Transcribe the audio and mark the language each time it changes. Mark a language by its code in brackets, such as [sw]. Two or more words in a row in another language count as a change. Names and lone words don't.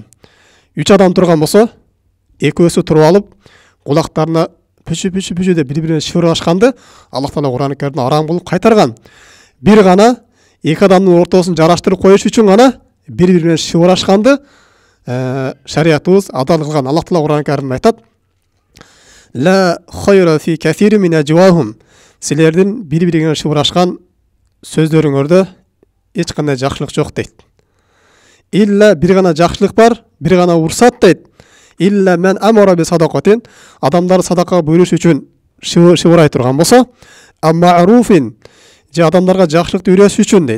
[ky] 3 адам турган болсо, экөөсү туруп алып, кулактарына пүчү деп бири-бирине шыбырашканды Аллах Таала Кур'ан-ы Каримде арам кылып кайтарган. Бир гана эки адамдын ортосун жараштырып коюш үчүн гана бири-бирине шыбырашканды шариятыбыз адал кылган. Аллах Таала Кур'ан-ы Каримде айтат: [ar] «لا خير في كثير من نجواهم». [ky] Силердин бири-бириңе шыбырашкан сөздөрүңөрдө эч кандай жакшылык жок дейт. Илля бир гана жакшылык бар, бир гана урсат дейт. [ar] إلا من أمر بصدقة, [ky] адамдар садака буйруш үчүн шыбырай турган болсо, аммаруфин, же адамдарга жакшылыкты үйрөтүш үчүн дейт.